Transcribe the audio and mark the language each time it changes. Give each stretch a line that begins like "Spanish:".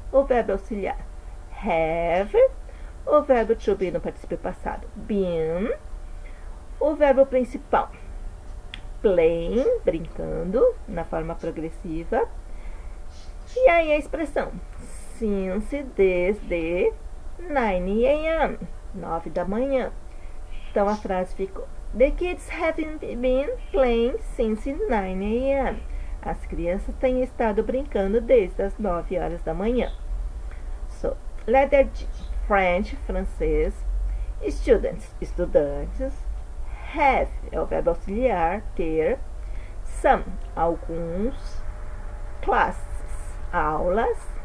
Portuguese: O verbo auxiliar have. O verbo to be no particípio passado, been. O verbo principal, playing, brincando, na forma progressiva. E aí a expressão, since, desde 9 a.m., 9 da manhã. Então a frase ficou,
English: the kids haven't been playing since 9 a.m.
Portuguese: As crianças têm estado brincando desde as 9 horas da manhã.
English: So, letter D, French,
Portuguese: francês. Students, estudantes. Have é o verbo auxiliar, ter. Some, alguns. Classes, aulas.